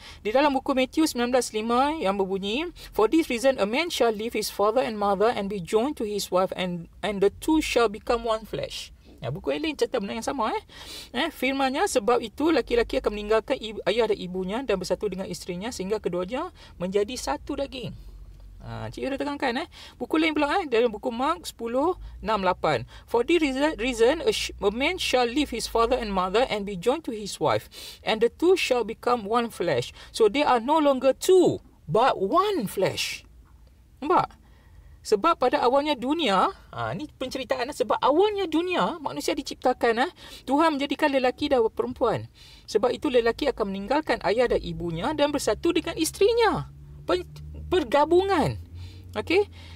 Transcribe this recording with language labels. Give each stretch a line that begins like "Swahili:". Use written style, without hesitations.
Malay: Di dalam buku Matthew 19:5 yang berbunyi,
English: "For this reason a man shall leave his father and mother and be joined to his wife, and the two shall become one flesh."
Malay: Buku yang lain cerita benda yang sama. Firmannya, sebab itu laki-laki akan meninggalkan ayah dan ibunya dan bersatu dengan isterinya sehingga keduanya menjadi satu daging. Cikgu dah terangkan. Buku lain pula dalam buku Mark 10:6-8.
English: "For this reason a man shall leave his father and mother and be joined to his wife, and the two shall become one flesh. So they are no longer two, but one flesh."
Malay: Nampak? Sebab pada awalnya dunia, ni penceritaan, sebab awalnya dunia, manusia diciptakan, Tuhan menjadikan lelaki dan perempuan. Sebab itu lelaki akan meninggalkan ayah dan ibunya dan bersatu dengan isterinya. Pergabungan. Okey?